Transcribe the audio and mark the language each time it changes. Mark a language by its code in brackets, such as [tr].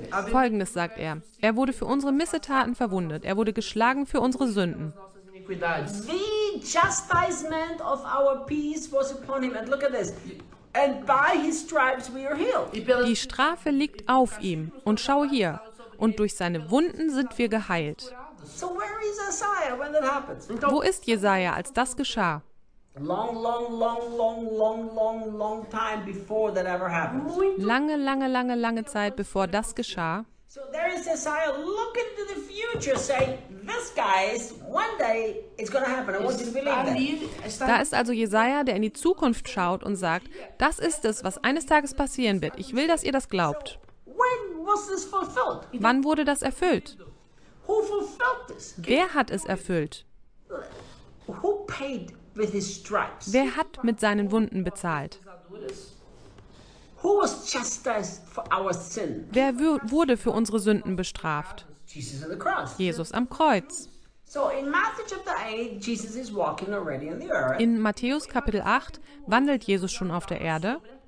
[de] Folgendes sagt er. Er wurde für unsere Missetaten verwundet. Er wurde geschlagen für unsere Sünden. [en] The chastisement of our peace was upon him. And look at this. And by his stripes we are healed. [de] Die Strafe liegt auf ihm. Und schau hier. Und durch seine Wunden sind wir geheilt. [en] So where is Isaiah when that happens? [de] Wo ist Jesaja, als das geschah? [en] Long, long, long, long, long, long, long time before that ever happened. [de] Lange, lange, lange, lange Zeit, bevor das geschah. [en] So there is Isaiah looking to the future, saying, "This guy is one day it's going to happen. I want you to believe that." [de] Da ist also Jesaja, der in die Zukunft schaut und sagt, das ist es, was eines Tages passieren wird. Ich will, dass ihr das glaubt. [en] When was this fulfilled? [de] Wann wurde das erfüllt? [en] Who fulfilled this? [de] Wer hat es erfüllt? [en] Who paid with his stripes? [de] Wer hat mit seinen Wunden bezahlt? [en] Who was chastised for our sin? [de] Wer wurde für unsere Sünden bestraft? [en] Jesus on the cross. [de] Jesus am Kreuz. [en] So in Matthew chapter 8, Jesus is walking already on the earth. [de] In Matthäus Kapitel 8 wandelt Jesus schon auf der Erde.